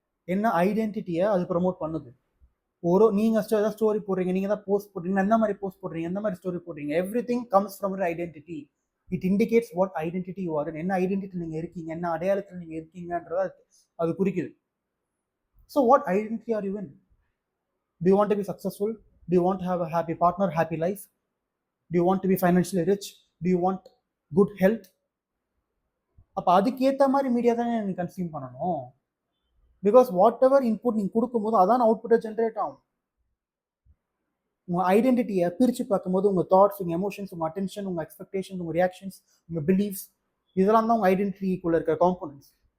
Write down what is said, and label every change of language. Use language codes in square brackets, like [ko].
[ta] என்ன ஐடென்டிட்டியை அது ப்ரமோட் பண்ணுது? நீங்க ஏதாவது ஸ்டோரி போடுறீங்க, நீங்க ஏதாவது போஸ்ட் போடுறீங்க, என்ன மாதிரி போஸ்ட் போடுறீங்க, எந்த மாதிரி ஸ்டோரி போடுறீங்க, [en] Everything comes from your identity. It indicates what identity you are, [ta] என்ன ஐடென்டிட்டி நீங்க இருக்கீங்க, என்ன அடையாளத்தில் நீங்க இருக்கீங்கன்றத அது குறிக்குது. [en] So what identity are you in? Do you want to be successful? Do you want to have a happy partner, happy life? Do you want to be financially rich? Do you want good health? [ta] அப்போ அதுக்கேற்ற மாதிரி media தானே நீ consume பண்ணணும். [en] because whatever input [ta] நீங்கள் கொடுக்கும்போது அதான் அவுட்புட்டை ஜென்ரேட் ஆகும். உங்கள் ஐடென்டிட்டியை பிரித்து பார்க்கும்போது உங்கள் தாட்ஸ், உங்கள் எமோஷன்ஸ், உங்கள் அட்டென்ஷன், உங்கள் எக்ஸ்பெக்டேஷன்ஸ், உங்கள் ரியாக்ஷன்ஸ், உங்கள் பிலீஃப்ஸ், இதெல்லாம் தான் உங்கள் ஐடென்டிட்டிக்குள்ளே இருக்கிற காம்போனன்ட்ஸ்.